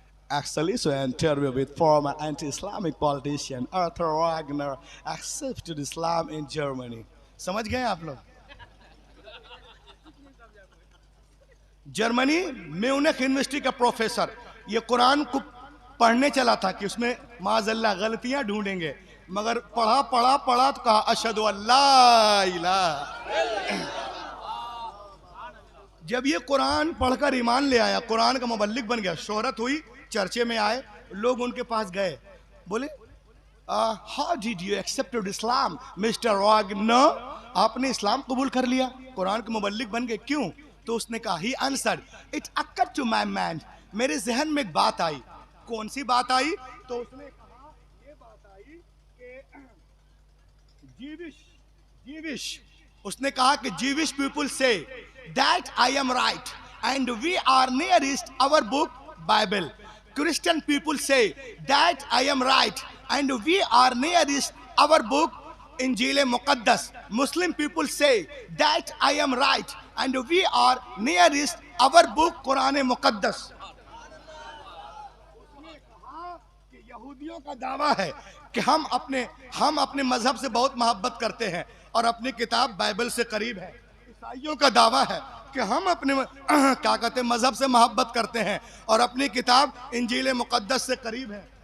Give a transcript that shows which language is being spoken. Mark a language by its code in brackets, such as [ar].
[en] Actually, so an interview with former anti-Islamic politician Arthur Wagner accepted Islam in Germany. [hi] समझ गए आप लोग? Germany Munich university का professor ये कुरान को पढ़ने चला था कि उसमें माज़अल्लाह गलतियां ढूंढेंगे, मगर पढ़ा पढ़ा पढ़ा तो कहा [ar] अशहदु अल्ला इलाहा. [hi] जब ये कुरान पढ़कर ईमान ले आया, कुरान का मुबल्लिग बन गया, शोहरत हुई, चर्चे में आए, लोग उनके पास गए, बोले [en] How did you accepted Islam mister Wagner? [hi] आपने इस्लाम कबूल कर लिया, कुरान के मुबल्लिग बन गए, क्यों? तो उसने कहा, [en] he answered, it occurred to my mind, [hi] मेरे जहन में एक बात आई. कौन सी बात आई? तो उसने कहा, ये बात आई कि जीविश, उसने कहा कि [en] Jewish people say that I am right and we are nearest our book Bible. Christian people say that I am right and we are nearest our book Injil Muqaddas. Muslim people say that I am right and we are nearest our book Quran Muqaddas. [hi] उसने कहा कि यहूदियों का दावा है कि हम अपने मजहब से बहुत मोहब्बत करते हैं और अपनी किताब बाइबल से करीब है. ईसाइयों का दावा है कि हम अपने क्या कहते हैं मजहब से मोहब्बत करते हैं और अपनी किताब इंजील मुकद्दस से करीब है.